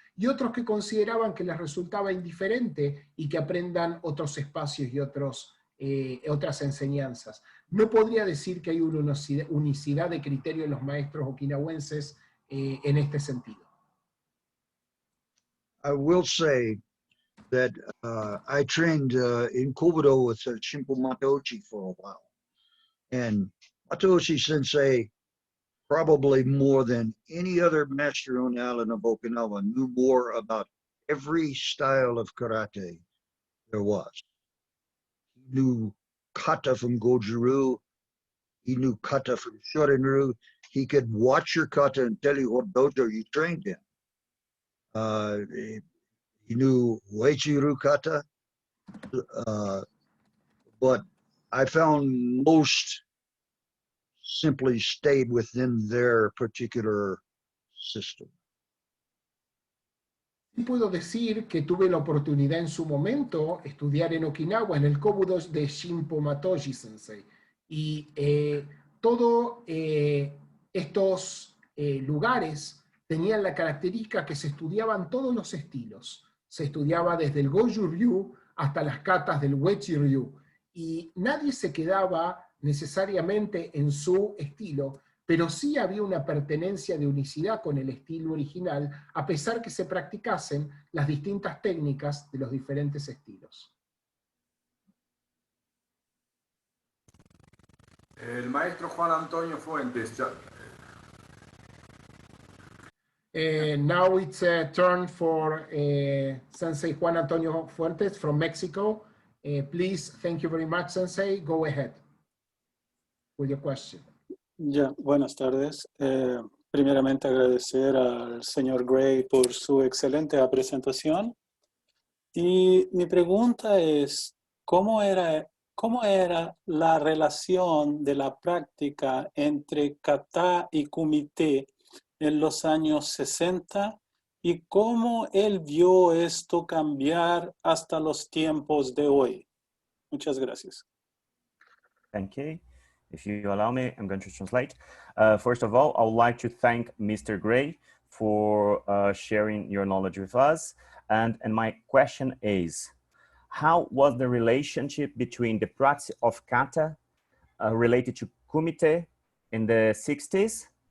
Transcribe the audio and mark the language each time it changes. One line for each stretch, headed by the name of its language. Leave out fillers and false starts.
Spanish: y otros que consideraban que les resultaba indiferente y que aprendan otros espacios y otras enseñanzas. No podría decir que hay una unicidad de criterio en los maestros okinawenses en este sentido.
English: I will say that I trained in Kobudo with Shimpo Matochi for a while. And Matoshi Sensei, probably more than any other master on the island of Okinawa, knew more about every style of karate there was. He knew kata from Goju-ryu. He knew kata from Shorin-ryu. He could watch your kata and tell you what dojo you trained in. He knew Uechi-ryu kata. But I found most simply stayed within their particular system.
Spanish: Puedo decir que tuve la oportunidad en su momento de estudiar en Okinawa, en el Kobudo de Shimpo Matoshi Sensei. Y todos estos lugares tenían la característica que se estudiaban todos los estilos. Se estudiaba desde el Goju-ryu hasta las katas del Uechi-ryu. Y nadie se quedaba necesariamente en su estilo, pero sí había una pertenencia de unicidad con el estilo original, a pesar que se practicasen las distintas técnicas de los diferentes estilos. El maestro Juan Antonio Fuentes.
English: Now it's a turn for Sensei Juan Antonio Fuentes from Mexico. Please, thank you very much, Sensei. Go ahead with your question.
Spanish: Ya, buenas tardes. Primeramente agradecer al señor Gray por su excelente presentación. Y mi pregunta es, ¿cómo era la relación de la práctica entre kata y kumite en los años 60 y cómo él vio esto cambiar hasta los tiempos de hoy? Muchas gracias.
English: Thank you. If you allow me, I'm going to translate. First of all, I would like to thank Mr. Gray for sharing your knowledge with us. And my question is, how was the relationship between the practice of kata related to kumite in the 60s?